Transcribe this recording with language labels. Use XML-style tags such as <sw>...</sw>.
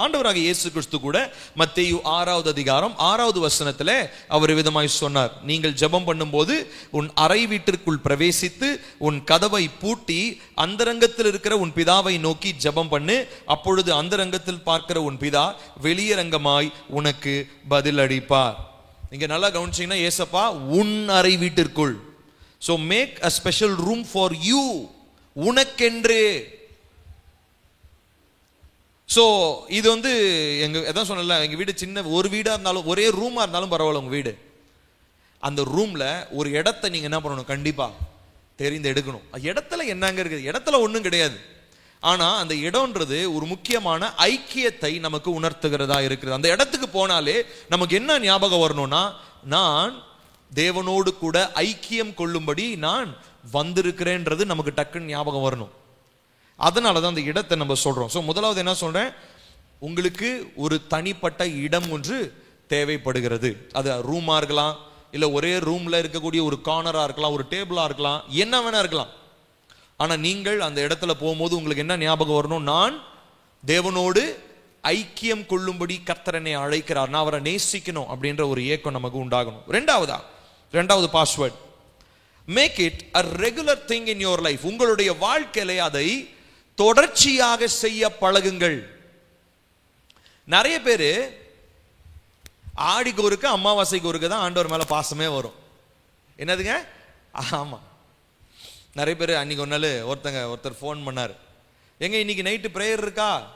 <ta>ஆண்டவராக இயேசு கிறிஸ்து கூட மத்தேயு 6வது அதிகாரம் 6வது வசனத்துல அவர் விதமாய் சொன்னார், நீங்கள் ஜெபம் பண்ணும்போது உன் அறை வீட்டிற்குள் பிரவேசித்து உன் கதவை பூட்டி அந்தரங்கத்தில் இருக்கிற உன் பிதாவை நோக்கி ஜெபம் பண்ணு, அப்பொழுது அந்தரங்கத்தில் பார்க்கிற உன் பிதா வெளியரங்கமாய் உனக்கு பதில் அளிப்பார். நீங்க நல்லா கவனிச்சீங்கன்னா ஏசப்பா உன் அறை வீட்டிற்குள்.</ta> <en>So make a special room for you,</en> <ta>உனக்கென்று. சோ இது வந்து எங்க எதான் சொன்னல, எங்க வீடு சின்ன ஒரு வீடா இருந்தாலும், ஒரே ரூமா இருந்தாலும் பரவாயில்ல, உங்க வீடு, அந்த ரூம்ல ஒரு இடத்தை நீங்க என்ன பண்ணணும்? கண்டிப்பா தெரிந்து எடுக்கணும். இடத்துல என்னங்க இருக்குது? இடத்துல ஒண்ணும் கிடையாது. ஆனா அந்த இடம்ன்றது ஒரு முக்கியமான ஐக்கியத்தை நமக்கு உணர்த்துகிறதா இருக்குது. அந்த இடத்துக்கு போனாலே நமக்கு என்ன ஞாபகம் வரணும்னா, நான் தேவனோடு கூட ஐக்கியம் கொள்ளும்படி நான் வந்திருக்கிறேன்றது நமக்கு டக்குன்னு ஞாபகம் வரணும். அதனாலதான் அந்த இடத்தை நம்ம சொல்றோம். சோ முதலாவது என்ன சொல்றேன், உங்களுக்கு ஒரு தனிப்பட்ட இடம் ஒன்று தேவைப்படுகிறது. அது ரூமா இருக்கலாம், இல்ல ஒரே ரூம்ல இருக்கக்கூடிய ஒரு கார்னரா இருக்கலாம், ஒரு டேபிளா இருக்கலாம், என்ன வேணா இருக்கலாம். ஆனா நீங்கள் அந்த இடத்துல போகும்போது உங்களுக்கு என்ன ஞாபகம் வரணும்? நான் தேவனோடு ஐக்கியம் கொள்ளும்படி கர்த்தர் என்னை அழைக்கிறார், நான் அவரை நேசிக்கணும் அப்படின்ற ஒரு ஏக்கம் நமக்கு உண்டாகணும். ரெண்டாவது</ta> <en>Password, make it a regular thing in your life.</en> <ta>உங்களுடைய வாழ்க்கையிலே அதை தொடர்ச்சியாக செய்ய பழகுங்கள். நிறைய பேரு ஆடிக்கு ஒருக்க அமாவாசைக்கு ஒருக்க தான் ஆண்டவர் மேல பாசமே வரும். என்னதுங்க? ஆமா, நிறைய பேர் அன்னைக்கு ஒரு நாள் ஒருத்தர் ஃபோன் பண்ணார், எங்க இன்னைக்கு நைட்டு பிரேயர் இருக்கா?</ta>